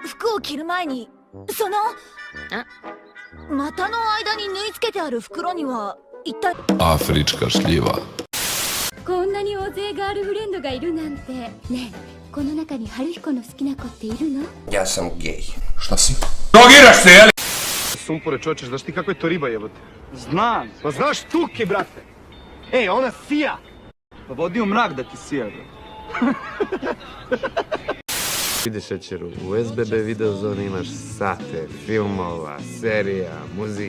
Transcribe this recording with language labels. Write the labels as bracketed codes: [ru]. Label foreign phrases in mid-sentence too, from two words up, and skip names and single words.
[ja] 服を着る前にその股の間に縫い付けてある袋には一体 [sr] Afrička šljiva. [ja] こんなに大勢ガールフレンドがいるなんて。ねえ、この中に春彦の好きな子っているの？ [sr] Ja sam gej. Šta si? Drogiraš se, jeli? Sumpore, čoče, znaš ti kako je to riba, jebote? Znam. Pa znaš tuke, brate. Ej, ona sija. Pa vodi u mrak da ti sija, bro. Vidi Šećeru, u SBB Videozoni imaš sate, filmova, serija, muzike.